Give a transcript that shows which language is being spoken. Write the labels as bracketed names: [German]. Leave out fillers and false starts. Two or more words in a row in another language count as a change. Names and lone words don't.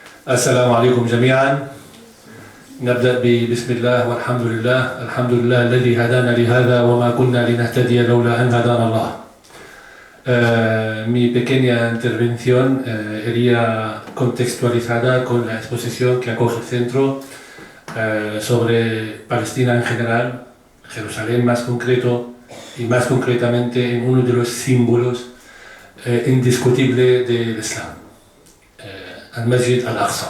[Arabic] السلام عليكم جميعا. نبدأ بسم الله والحمد لله. الحمد لله الذي هدانا لهذا وما كنا لنهتدي لولا أن هدانا الله. [Spanish] Mi pequeña intervención iría contextualizada con la exposición que acoge el centro sobre Palestina en general, Jerusalén más concreto y más concretamente en uno de los símbolos indiscutibles del Islam, al-Masjid al-Aqsa.